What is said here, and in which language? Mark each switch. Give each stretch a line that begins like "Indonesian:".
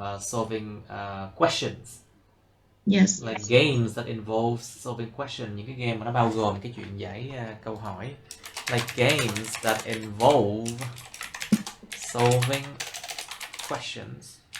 English: Like, solving questions. Yes. Like games that involve solving questions.
Vietnamese: Những cái game mà nó bao gồm cái chuyện giải câu hỏi.
English: Like games that involve solving questions.